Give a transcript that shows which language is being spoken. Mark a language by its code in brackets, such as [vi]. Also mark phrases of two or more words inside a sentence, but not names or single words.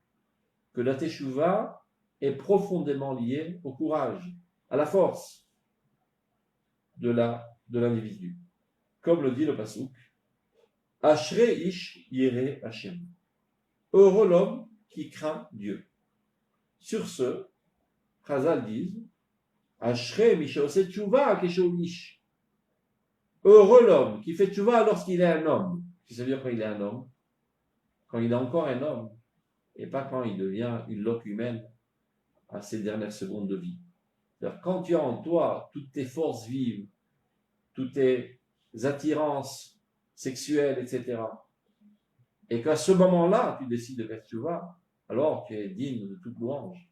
[fr] Que la teshuva est profondément liée au courage, à la force de l'individu. Comme le dit le Passouk, [he] אשרי איש ירא השם. [fr] Heureux l'homme qui craint Dieu. Sur ce, Chazal disent, [he] אשרי מי שעושה תשובה כשהוא איש. [fr] Heureux l'homme qui fait tshuva lorsqu'il est un homme. Ça veut dire quand il est un homme, quand il est encore un homme, et pas quand il devient une loque humaine à ses dernières secondes de vie. C'est-à-dire quand tu as en toi toutes tes forces vives, toutes tes attirances sexuelles, etc., et qu'à ce moment-là, tu décides de faire tshuva, alors tu es digne de toute louange.